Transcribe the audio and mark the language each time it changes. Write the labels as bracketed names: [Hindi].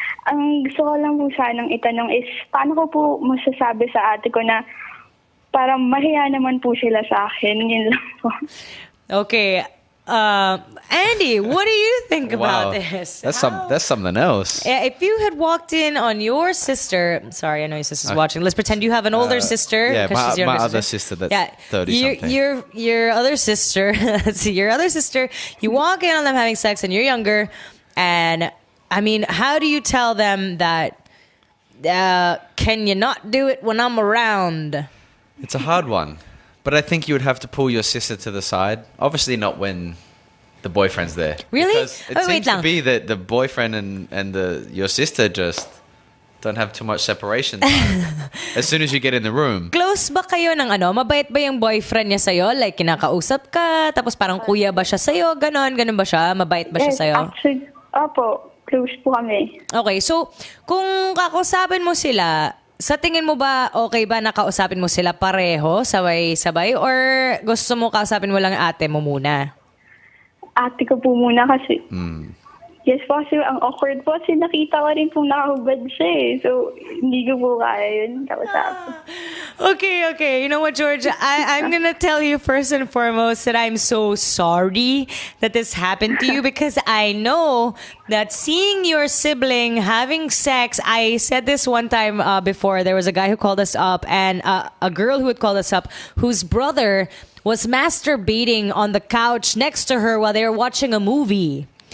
[Filipino] Ang gusto ko lang po sanang itanong is, paano ko po masasabi sa ate ko na parang mahiya naman po sila sa akin? Yun lang po. [English] Okay. Andy, what do you think about this? That's something else. If you had walked in on your sister, sorry, I know your sister's watching. Let's pretend you have an older sister. Yeah, she's your my younger other sister that's 30 something. Your other sister, let's see, your other sister, you walk in on them having sex and you're younger, and I mean, how do you tell them that, can you not do it when I'm around? It's a hard one. But I think you would have to pull your sister to the side. Obviously not when the boyfriend's there. Really? Because it seems to be that the boyfriend and your sister just don't have too much separation time. As soon as you get in the room. [Filipino] Close ba kayo ng mabait ba yung boyfriend niya sa'yo? Like, kinakausap ka, tapos parang kuya ba siya sa'yo? Ganon ba siya? Mabait ba siya sa'yo? Actually, opo. Close po kami. Okay, so, kung kakausapin mo sila, sa tingin mo ba, okay ba nakausapin mo sila pareho, sabay-sabay? Or gusto mo kausapin mo lang ate mo muna? Ate ko po muna kasi. Yes po, kasi ang awkward po kasi nakita ko rin pong nakahubad siya eh. So, hindi ko po kaya yun kausapin. [English] Okay. You know what, George? I'm going to tell you first and foremost that I'm so sorry that this happened to you because I know that seeing your sibling having sex, I said this one time before, there was a guy who called us up and a girl who had called us up whose brother was masturbating on the couch next to her while they were watching a movie.